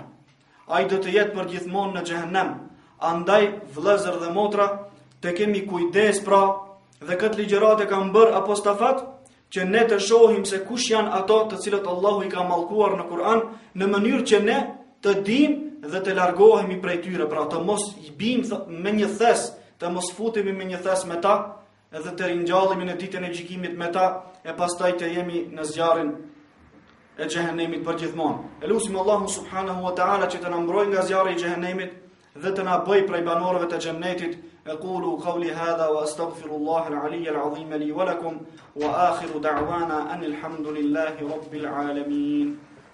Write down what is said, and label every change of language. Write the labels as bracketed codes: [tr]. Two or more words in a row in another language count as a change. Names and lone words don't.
[sq] Ai do të jetë përgjithmonë në xhehenem. Andaj vëllezër dhe motra, të kemi kujdes pra, dhe këtë ligjërat e kam bërë apostafat që ne të shohim se kush janë ato të cilët Allahu i ka mallkuar në Kur'an, në mënyrë që ne të dimë dhe të largohemi prej tyre, pra të mos i bimë me një thes, të mos futemi me një thes me ta, edhe të ringjallemi në ditën e gjykimit me ta, e pastaj të jemi në zjarrin e xhehenemit përgjithmonë. Elusim Allahu [ar] سبحانه وتعالى [sq] që të na mbrojë nga zjarri i xhehenemit dhe të na bëjë prej banorëve të xhennetit. [ar] أقول قولي هذا وأستغفر الله العلي العظيم لي ولكم وآخر دعوانا أن الحمد لله رب العالمين.